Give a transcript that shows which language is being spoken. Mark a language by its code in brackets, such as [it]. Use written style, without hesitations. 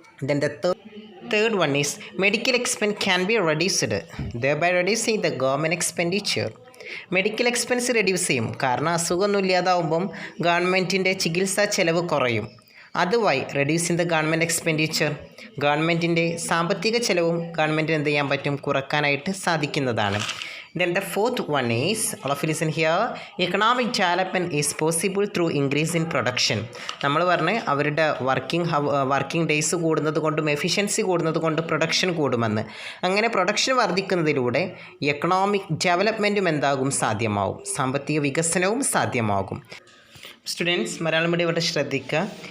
[en] Then the third one is medical expense can be reduced thereby reducing the government expenditure. [ml] Medical expense reduce ചെയ്യും. കാരണം അസുഖമൊന്നും ഇല്ലാതാവുമ്പം ഗവൺമെൻറ്റിൻ്റെ ചികിത്സാ ചെലവ് കുറയും. അതുവഴി [en] reducing the government expenditure, [ml] ഗവൺമെൻറ്റിൻ്റെ സാമ്പത്തിക ചെലവും ഗവൺമെൻറ്റിന് എന്ത് ചെയ്യാൻ പറ്റും, കുറക്കാനായിട്ട് സാധിക്കുന്നതാണ്. [en] Then the fourth one is, all of you listen here, economic development is possible through increase in production. [ml] നമ്മൾ പറഞ്ഞ് അവരുടെ വർക്കിംഗ് ഡേയ്സ് കൂടുന്നത് കൊണ്ടും എഫിഷ്യൻസി കൂടുന്നത് കൊണ്ട് പ്രൊഡക്ഷൻ കൂടുമെന്ന്. അങ്ങനെ പ്രൊഡക്ഷൻ വർദ്ധിക്കുന്നതിലൂടെ എക്കണോമിക് ഡെവലപ്മെൻറ്റും എന്താകും, സാധ്യമാവും. സാമ്പത്തിക വികസനവും സാധ്യമാകും. സ്റ്റുഡൻസ്, മലയാളം മീഡിയം ഇവിടെ ശ്രദ്ധിക്കുക.